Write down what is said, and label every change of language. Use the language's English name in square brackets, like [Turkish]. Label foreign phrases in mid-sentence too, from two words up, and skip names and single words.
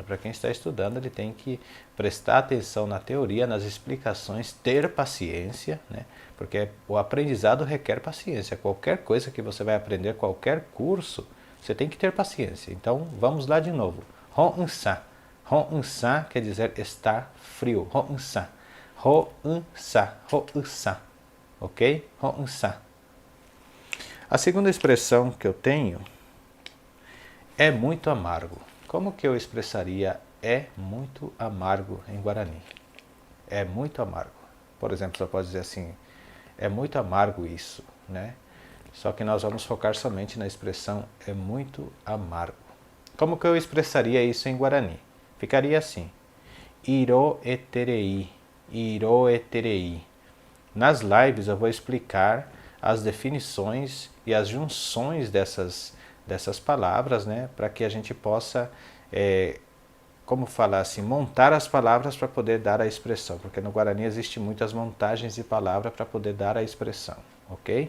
[Portuguese] Para quem está estudando, ele tem que prestar atenção na teoria, nas explicações, ter paciência, né? Porque o aprendizado requer paciência. Qualquer coisa que você vai aprender, qualquer curso, você tem que ter paciência. Então, vamos lá de novo. Hon-san. Hon-san quer dizer estar frio. Hon-san. Ho-un-sa, ho-u-sa, ok? Ho-un-sa. A segunda expressão que eu tenho é muito amargo. Como que eu expressaria é muito amargo em Guarani? É muito amargo. Por exemplo, você pode dizer assim, é muito amargo isso, né? Só que nós vamos focar somente na expressão é muito amargo. Como que eu expressaria isso em Guarani? Ficaria assim, [Guarani] iro eterei. Iroeterei. [Portuguese] Nas lives eu vou explicar as definições e as junções dessas palavras, né, para que a gente possa, como falar assim, montar as palavras para poder dar a expressão, porque no Guarani existe muitas montagens de palavra para poder dar a expressão, ok?